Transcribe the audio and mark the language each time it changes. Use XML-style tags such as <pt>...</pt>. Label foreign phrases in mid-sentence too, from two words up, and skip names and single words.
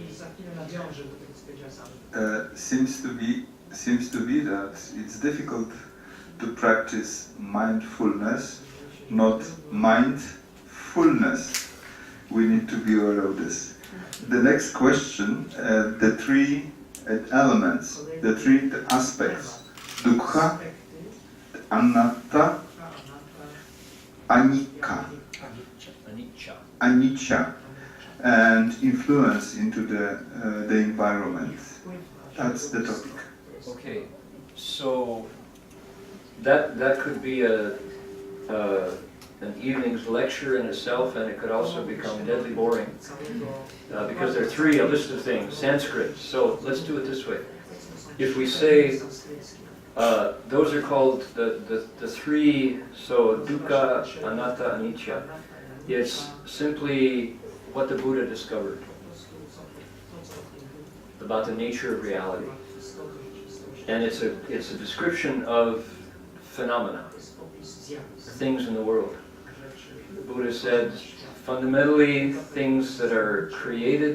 <en>Seems to be that it's difficult to practice mindfulness, not mindfulness. We need to be aware of this. The next question, the three elements, the three aspects,</en> <pi>dukkha, anatta, anicca,</pi> <en>and influence into the environment. That's the topic. Okay, so that could be an evening's lecture in itself, and it could also become deadly boring because there are a list of things, Sanskrit. So let's do it this way. If we say those are called the three, so</en> <pi>dukkha, anatta, anicca,</pi> <en>it's simply what the Buddha discovered about the nature of reality, and it's a description of phenomena, things in the world. The Buddha said, fundamentally, things that are created.</en>